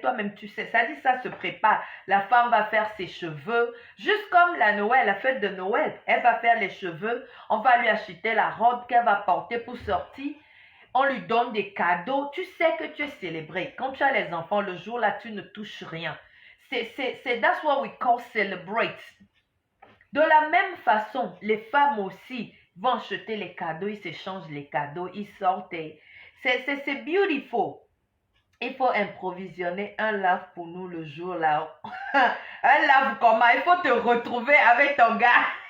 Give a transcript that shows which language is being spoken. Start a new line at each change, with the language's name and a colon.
French: Toi-même, tu sais, ça dit, ça se prépare. La femme va faire ses cheveux. Juste comme la Noël, la fête de Noël. Elle va faire les cheveux. On va lui acheter la robe qu'elle va porter pour sortir. On lui donne des cadeaux. Tu sais que tu es célébré. Quand tu as les enfants, le jour-là, tu ne touches rien.
English: That's what we call celebrate.
French: De la même façon, les femmes aussi vont acheter les cadeaux. Ils s'échangent les cadeaux. Ils sortent et... C'est beautiful. Il faut improvisionner un lave pour nous le jour là. Un lave comment? Il faut te retrouver avec ton gars.